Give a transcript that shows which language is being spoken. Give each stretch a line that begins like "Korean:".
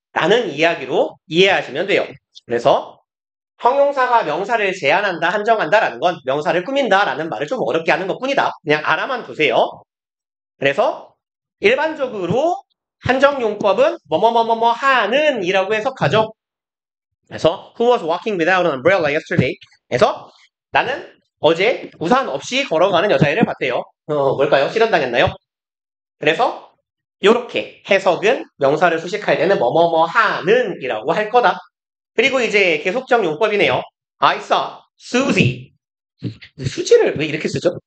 Korean: 라는 이야기로 이해하시면 돼요. 그래서 형용사가 명사를 제한한다, 한정한다라는 건 명사를 꾸민다라는 말을 좀 어렵게 하는 것뿐이다. 그냥 알아만 두세요. 그래서 일반적으로 한정용법은 뭐뭐뭐뭐뭐 하는 이라고 해석하죠. 그래서
English: Who was walking without an umbrella yesterday?
Korean: 그래서 나는 어제 우산 없이 걸어가는 여자애를 봤대요. 뭘까요? 실현당했나요? 그래서 이렇게 해석은 명사를 수식할 때는 뭐뭐뭐 하는 이라고 할 거다. 그리고 이제 계속적 용법이네요.
English: I saw Susie.
Korean: 수지를 왜 이렇게 쓰죠?